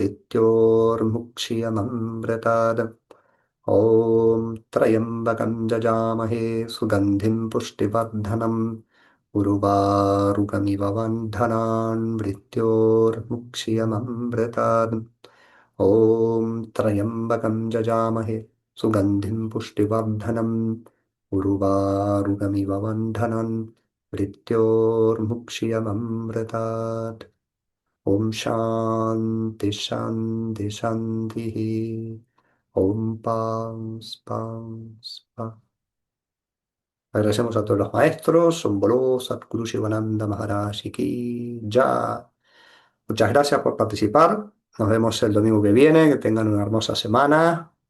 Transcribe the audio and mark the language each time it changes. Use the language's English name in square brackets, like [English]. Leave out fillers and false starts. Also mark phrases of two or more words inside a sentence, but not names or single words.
[Sanskrit] मृत्योर्मुक्षीयममृतात् ॐ त्र्यम्बकं जजामहे सुगन्धिं पुष्टिवर्धनम् उर्वारुकमिव बन्धनान् मृत्योर्मुक्षीयममृतात् ॐ त्र्यम्बकं जजामहे सुगन्धिं पुष्टिवर्धनम् उर्वारुकमिव बन्धनान् मृत्योर्मुक्षीयममृतात् ॐ शान्ति शान्ति शान्तिः ॐ पां स्पां स्पा [Spanish] Agradecemos a todos los maestros, [Hindi] Somboló, Satguru Shivananda Maharaj Ki Jai. [Spanish] Muchas gracias por participar. Nos vemos el domingo que viene. Que tengan una hermosa semana.